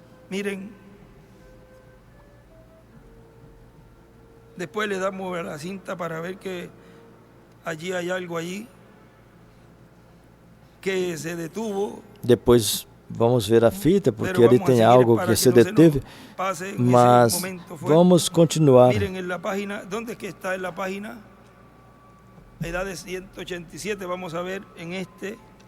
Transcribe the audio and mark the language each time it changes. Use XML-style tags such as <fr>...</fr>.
<es>Miren, después le damos a la cinta para ver que allí hay algo allí que se detuvo.</es> <pt>Depois vamos ver a fita, porque ali tem algo que se deteve, mas vamos continuar.</pt> <es>Miren en la página, ¿dónde es que está en la página? Edad de 187, vamos a ver en este.</es>